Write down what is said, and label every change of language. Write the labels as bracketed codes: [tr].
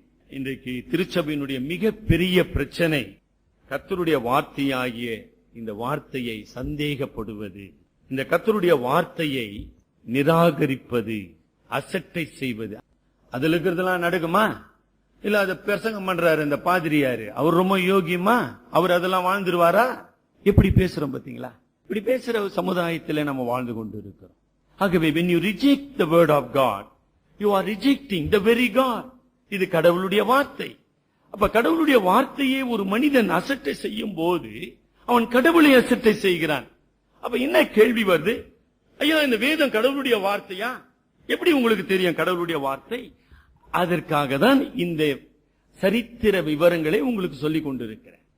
[ta] இன்றைக்கு திருச்சபையினுடைய மிகப்பெரிய பிரச்சனை கர்த்தருடைய வார்த்தையாகிய இந்த வார்த்தையை சந்தேகப்படுவது, இந்த கர்த்தருடைய வார்த்தையை நிராகரிப்பது, அசட்டை செய்வது. அதுல இருக்கிறதெல்லாம் நடக்குமா? இல்ல அத பிரசங்கம் பண்றாரு இந்த பாதிரியாரு, அவர் ரொம்ப யோகியமா, அவர் அதெல்லாம் வாழ்ந்துருவாரா? எப்படி பேசுறோம் பாத்தீங்களா? இப்படி பேசுற சமுதாயத்தில் நம்ம வாழ்ந்து கொண்டு இருக்கிறோம். [en] ஆகவே when you reject the word of God, you are rejecting the very God. [ta] இது கடவுளுடைய வார்த்தை. அப்ப கடவுளுடைய வார்த்தையை ஒரு மனிதன் அசட்டை செய்யும் போது அவன் கடவுளை அசட்டை செய்கிறான். அப்ப என்ன கேள்வி வருது? ஐயா, இந்த வேதம் கடவுளுடைய வார்த்தையா? எப்படி உங்களுக்கு தெரியும் கடவுளுடைய வார்த்தை? அதற்காக தான் இந்த சரித்திர விவரங்களை உங்களுக்கு சொல்லிக் கொண்டிருக்கிறேன்.